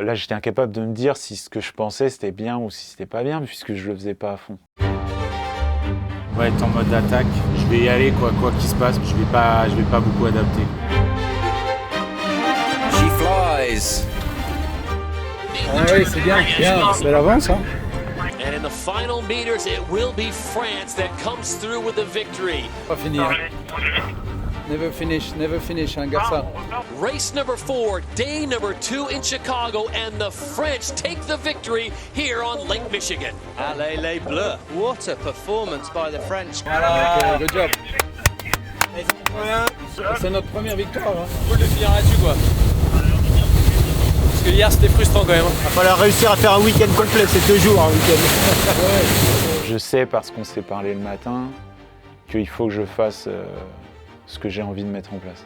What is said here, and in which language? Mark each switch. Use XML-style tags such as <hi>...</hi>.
<fr>Là j'étais incapable de me dire si ce que je pensais c'était bien ou si c'était pas bien puisque je le faisais pas à fond. On va être en mode attaque, je vais y aller quoi qu'il se passe, je vais pas beaucoup adapter.</fr> <en>She flies.</en> <fr>Ah oui, c'est bien, belle avance. Hein.</fr> <en>And in the final meters, it will be France that comes through with the victory.</en> <fr>Pas finir.</fr> <en>Never finish,</en> <fr>hein, Garça.</fr> <en>Race number 4, day number 2 in Chicago, and the French take the victory here on Lake Michigan.</en> <fr>Allez les Bleus.</fr> <en>What a performance by the French. Okay, good job.</en> <fr>C'est notre première victoire. Hein. Faut le finir là-dessus quoi. Parce que hier c'était frustrant quand même. Il va falloir réussir à faire un week-end complet, c'est 2 jours un week-end. Je sais parce qu'on s'est parlé le matin qu'il faut que je fasse ce que j'ai envie de mettre en place.</fr>